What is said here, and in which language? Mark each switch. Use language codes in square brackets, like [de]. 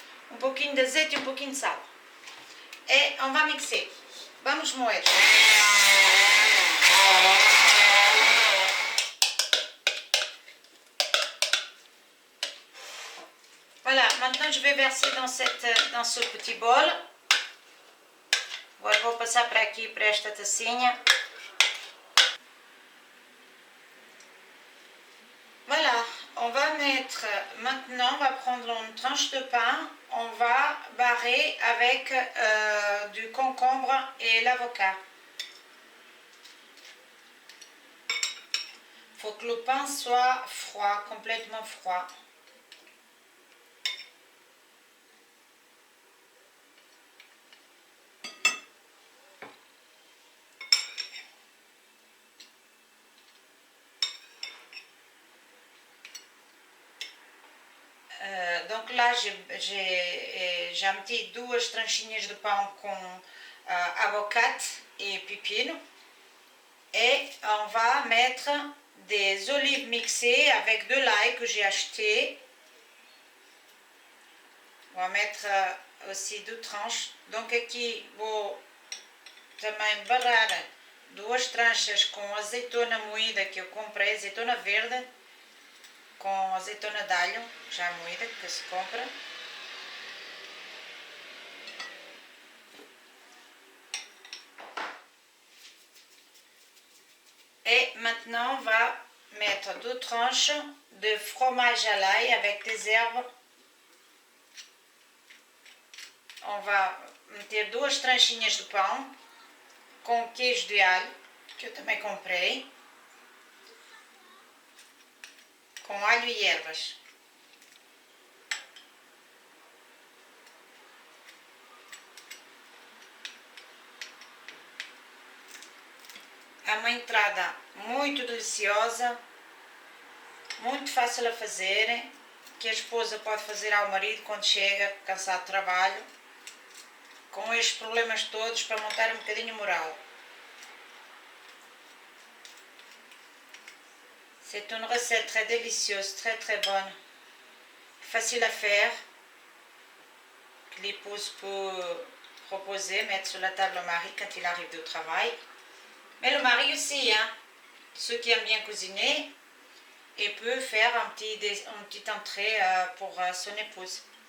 [pt] Um pouquinho de azeite e um pouquinho de sal. [fr] Et on va mixer. [pt] Vamos moer. [fr] Voilà, maintenant je vais verser dans ce petit bol. [pt] Agora vou passar para aqui, para esta tacinha. [fr] Voilà, on va mettre, maintenant on va prendre une tranche de pain, on va barrer avec du concombre et l'avocat. Il faut que le pain soit froid, complètement froid. Donc là, j'ai [pt] meti duas tranchinhas de pão com abacate et pepino. [fr] Et on va mettre des olives mixées avec de l'ail que j'ai acheté. On va mettre aussi 2 tranches. Donc [pt] aqui vou também barrar 2 tranchas com azeitona moída que eu comprei, azeitona verde, com azeitona de alho já moída que se compra. [fr] Et maintenant on va mettre 2 tranches de fromage à l'ail avec des herbes. [pt] On va meter 2 tranchinhas de pão com queijo de alho, que eu também comprei, com alho e ervas. É uma entrada muito deliciosa, muito fácil a fazer, que a esposa pode fazer ao marido quando chega cansado de trabalho, com estes problemas todos, para montar um bocadinho moral. [fr] C'est une recette très délicieuse, très très bonne, facile à faire, que l'épouse peut proposer, mettre sur la table au mari quand il arrive du travail. Mais le mari aussi, hein, ceux qui aiment bien cuisiner, et peut faire une petite entrée pour son épouse.